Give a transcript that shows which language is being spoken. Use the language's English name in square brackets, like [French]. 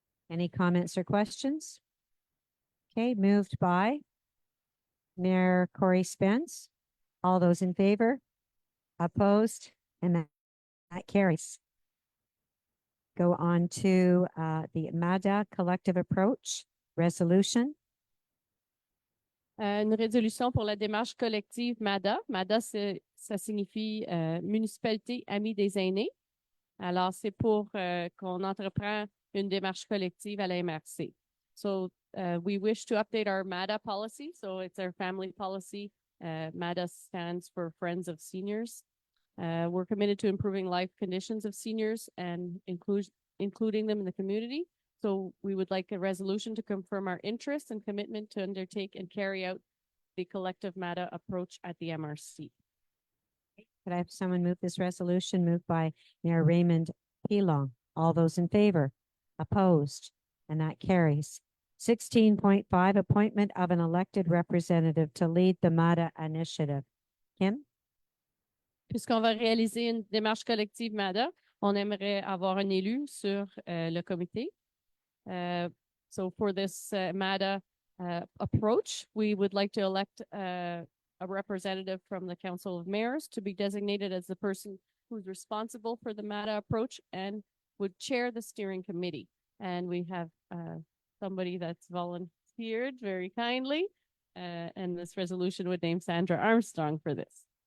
[English] Any comments or questions? Okay, moved by Mayor Corey Spence. All those in favor? Opposed? And that carries. Go on to the MADA Collective Approach Resolution. [French] Une résolution pour la démarche collective MADA. MADA, ça signifie Municipalité Amie des aînés. Alors, c'est pour qu'on entreprend une démarche collective à la MRC. [English] So, we wish to update our MADA policy. So, it's our family policy. MADA stands for Friends of Seniors. We're committed to improving life conditions of seniors and including them in the community. So we would like a resolution to confirm our interest and commitment to undertake and carry out the collective MADA approach at the MRC. Could I have someone move this resolution? Moved by Mayor Raymond Pilong. All those in favor? Opposed? And that carries. 16.5, appointment of an elected representative to lead the MADA initiative. Kim? [French] Puisqu'on va réaliser une démarche collective MADA, on aimerait avoir un élu sur le comité. [English] So for this MADA approach, we would like to elect a representative from the Council of Mayors to be designated as the person who's responsible for the MADA approach and would chair the steering committee. And we have somebody that's volunteered very kindly, and this resolution would name Sandra Armstrong for this.